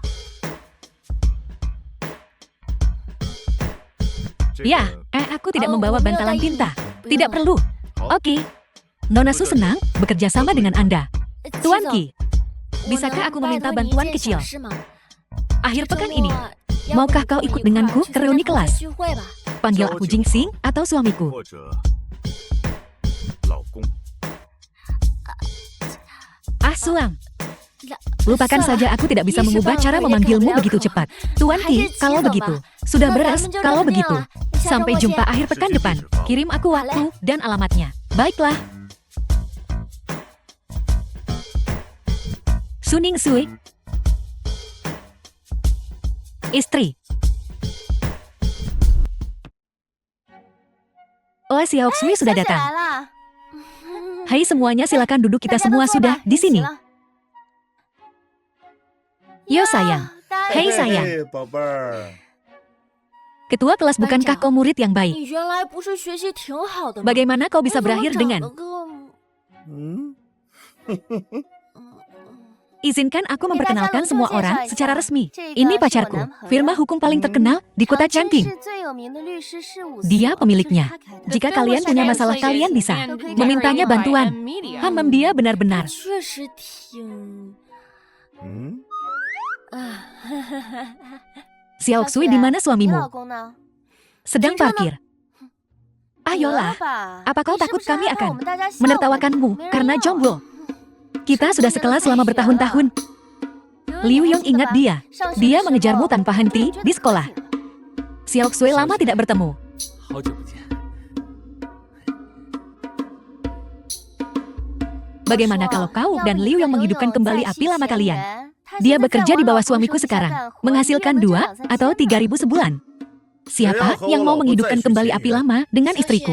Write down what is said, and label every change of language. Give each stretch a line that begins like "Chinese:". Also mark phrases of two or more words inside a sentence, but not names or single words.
Indonesian: Ya, aku tidak membawa bantalan tinta. Tidak perlu. Oke. Nona Su senang bekerja sama dengan Anda. Tuan Qi, bisakah aku meminta bantuan kecil? Akhir pekan ini, maukah kau ikut denganku ke reuni kelas? Panggil aku Jingxing atau suamiku.
Chinese: 或者老公。
Indonesian: Ah, Suang. Lupakan saja, aku tidak bisa mengubah cara memanggilmu begitu cepat. Tuan Qi, kalau begitu. Sudah beres, kalau begitu. Sampai jumpa akhir pekan depan. Kirim aku waktu dan alamatnya. Baiklah. Suning Sui. Istri. Oh, Xiao Xui sudah datang. Hai semuanya, silakan duduk, kita semua sudah di sini. Yo sayang. Hei sayang.
Chinese: 嘿，宝贝儿。
Indonesian: Ketua kelas, bukankah kau murid yang baik?
Chinese: 你原来不是学习挺好的吗？
Indonesian: Bagaimana kau bisa
Chinese: 我怎么
Indonesian: berakhir
Chinese: 长
Indonesian: dengan
Chinese: 得跟嗯，
Indonesian: izinkan aku memperkenalkan semua orang secara resmi. Ini Ini pacarku, firma hukum paling terkenal di kota Changqing. Dia pemiliknya. Jika kalian punya masalah, kalian bisa memintanya bantuan. Dia benar-benar.
Chinese: 确实挺嗯，
Indonesian: Xiao Xui, di mana
Chinese: 你
Indonesian: suamimu?
Chinese: 老公呢？
Indonesian: Sedang parkir. Ayolah, apa kau takut kami akan menertawakanmu karena jomblo? Kita sudah sekelas selama bertahun-tahun. Liu Yong ingat dia. Dia mengejarmu tanpa henti di sekolah. Xiao Xui, lama tidak bertemu.
Chinese: 好久不见。
Indonesian: Bagaimana kalau kau dan Liu Yong menghidupkan kembali api lama kalian? Dia bekerja di bawah suamiku sekarang, menghasilkan 2 atau 3.000 sebulan. Siapa yang mau menghidupkan kembali api lama dengan istriku?